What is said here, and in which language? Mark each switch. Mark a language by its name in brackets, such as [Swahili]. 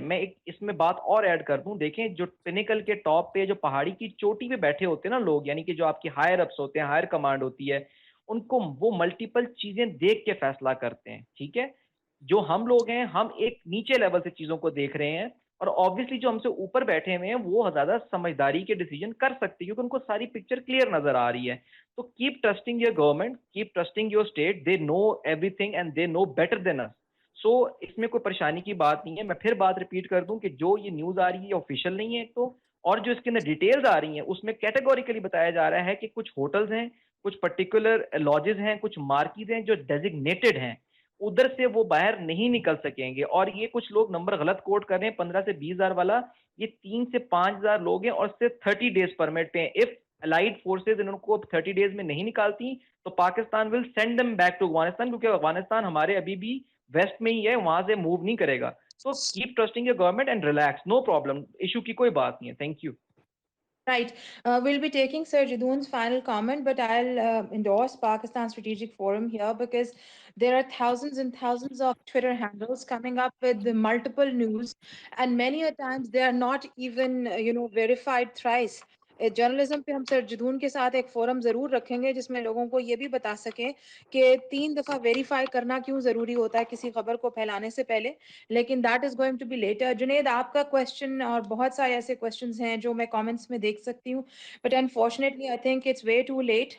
[Urdu] میں اس میں بات اور ایڈ کر دوں, دیکھیں جو پینیکل کے ٹاپ پہ جو پہاڑی کی چوٹی پہ بیٹھے ہوتے ہیں نا لوگ, یعنی کہ جو آپ کی ہائر اپس ہوتے ہیں, ہائر کمانڈ ہوتی ہے, ان کو وہ ملٹیپل چیزیں دیکھ کے فیصلہ کرتے ہیں. ٹھیک ہے, جو ہم لوگ ہیں ہم ایک نیچے لیول سے چیزوں کو دیکھ رہے ہیں, اور آبویسلی جو ہم سے اوپر بیٹھے ہوئے ہیں وہ زیادہ سمجھداری کے ڈیسیجن کر سکتے ہیں کیونکہ ان کو ساری پکچر کلیئر نظر آ رہی ہے. [English] تو keep trusting your government, keep trusting your state, they know everything and they know better than us. [Urdu] سو اس میں کوئی پریشانی کی بات نہیں ہے. میں پھر بات ریپیٹ کر دوں کہ جو یہ نیوز آ رہی ہے آفیشیل نہیں ہے, تو اور جو اس کے اندر ڈیٹیلز آ رہی ہیں اس میں کیٹیگوریکلی بتایا جا رہا ہے کہ کچھ ہوٹلز ہیں, کچھ پرٹیکولر لاجز ہیں, کچھ مارکیز ہیں جو ڈیزگنیٹڈ ہیں, ادھر سے وہ باہر نہیں نکل سکیں گے. اور یہ کچھ لوگ نمبر غلط کوٹ کر رہے ہیں 15 سے 20 ہزار والا, یہ 3 سے 5 ہزار لوگ ہیں اور صرف 30 ڈیز پرمٹ پہ ہیں. اف الائیڈ فورسز ان کو 30 ڈیز میں نہیں نکالتی تو [English] Pakistan will send them back to Afghanistan, [Urdu] کیونکہ افغانستان ہمارے ابھی بھی ویسٹ میں ہی ہے, وہاں سے موو نہیں کرے گا. [English] تو keep trusting your government and relax, no problem, issue [Urdu] کی کوئی بات نہیں ہے. [English] Thank you. Right. We'll be taking Sir Jadoon's final comment, but I'll endorse Pakistan Strategic Forum here because there are thousands and thousands of Twitter handles coming up with the multiple news, and many a times they are not even, verified thrice. [Urdu] Journalism پہ ہم سر جدون کے ساتھ ایک forum ضرور رکھیں گے جس میں لوگوں کو یہ بھی بتا سکیں کہ 3 دفعہ ویریفائی کرنا کیوں ضروری ہوتا ہے کسی خبر کو پھیلانے سے پہلے, لیکن [English] That is going to be later. [Urdu] Junaid, آپ کا کوشچن اور بہت سارے ایسے کوشچنز ہیں جو میں کامنٹس میں دیکھ سکتی ہوں, [English] But unfortunately I think it's way too late.